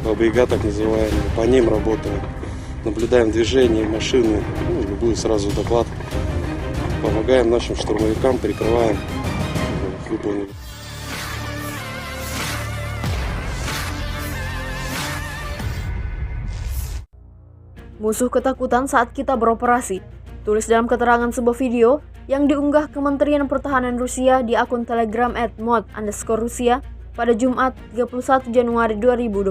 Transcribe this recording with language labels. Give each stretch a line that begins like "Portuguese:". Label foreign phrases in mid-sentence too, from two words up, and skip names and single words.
Russian: Баба-Яга так называемые, по ним работаем. Наблюдаем движение машины, любую сразу доклад. Помогаем нашим штурмовикам, прикрываем, выполнили.
Indonesian: Musuh ketakutan saat kita beroperasi. Tulis dalam keterangan sebuah video yang diunggah Kementerian Pertahanan Rusia di akun Telegram @mod_Rusia pada Jumat 31 Januari 2025.